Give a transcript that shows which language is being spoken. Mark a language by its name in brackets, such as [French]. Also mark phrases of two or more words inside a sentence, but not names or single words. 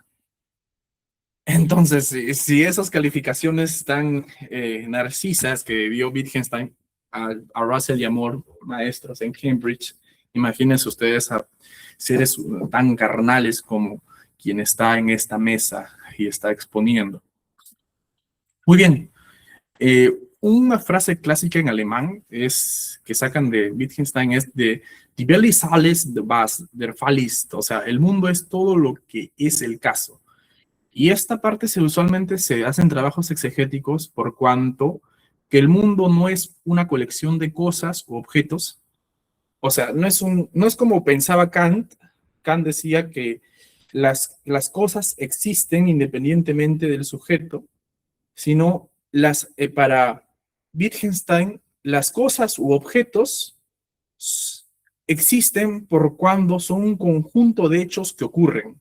[Spanish] Entonces, si esas calificaciones tan narcisas que dio Wittgenstein a Russell y a Moore, maestros en Cambridge, imagínense ustedes a seres tan carnales como quien está en esta mesa y está exponiendo. Muy bien. Una frase clásica en alemán que sacan de Wittgenstein es de [German] Die Welt ist alles, was der Fall ist. [Spanish] O sea, el mundo es todo lo que es el caso. Y esta parte usualmente se hacen trabajos exegéticos por cuanto que el mundo no es una colección de cosas o objetos. O sea, no es como pensaba Kant. Kant decía que las cosas existen independientemente del sujeto, sino para Wittgenstein, las cosas u objetos existen por cuando son un conjunto de hechos que ocurren.